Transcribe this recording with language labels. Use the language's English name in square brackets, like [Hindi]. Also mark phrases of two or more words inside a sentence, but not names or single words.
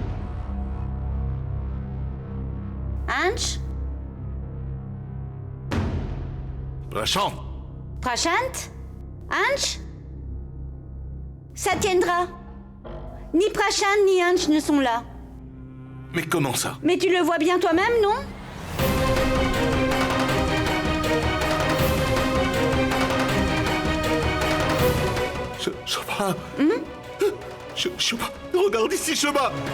[French] Ansh. Prashant. Prashant. Ansh. Satyendra. Ni Prashant ni Ansh ne sont là. Mais comment ça? Mais tu le vois bien toi-même, non? Shobha. Shobha, regarde ici, Shobha.